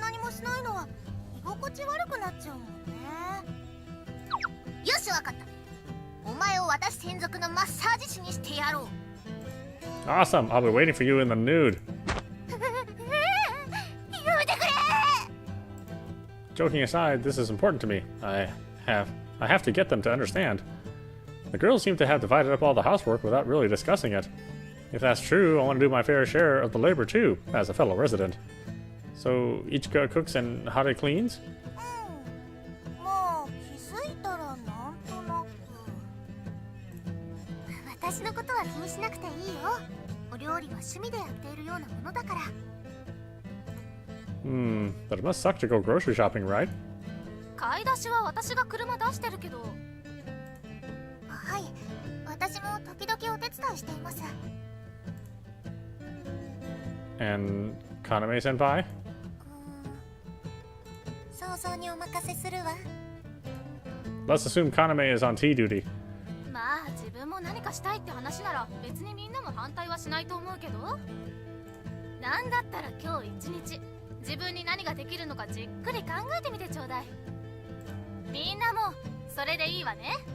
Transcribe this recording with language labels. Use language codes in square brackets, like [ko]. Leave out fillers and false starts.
[ja] しないのは居心地悪くなっちゃうもんね。よし、わかった。お前を私専属のマッサージ師にしてやろう。 [en] Awesome! I'll be waiting for you in the nude. [ja] やめてくれ。 [en] Joking aside, this is important to me. I have to get them to understand. The girls seem to have divided up all the housework without really discussing it. If that's true, I want to do my fair share of the labor too, as a fellow resident. So, Ichika cooks and Hare cleans? [ja] まあ気づいたらなんとなく。私のことは気にしなくていいよ。お料理は趣味でやっているようなものだから。 [en] But it must suck to go grocery shopping, right? [ja] 買い出しは私が車出してるけど。はい、私も時々お手伝いしています。 [en] And Kaname senpai? [ja] 想像にお任せするわ。 [en] Let's assume Kaname is on tea duty. [ja] まあ自分も何かしたいって話なら別にみんなも反対はしないと思うけど、なんだったら今日一日自分に何ができるのかじっくり考えてみてちょうだい。みんなもそれでいいわね。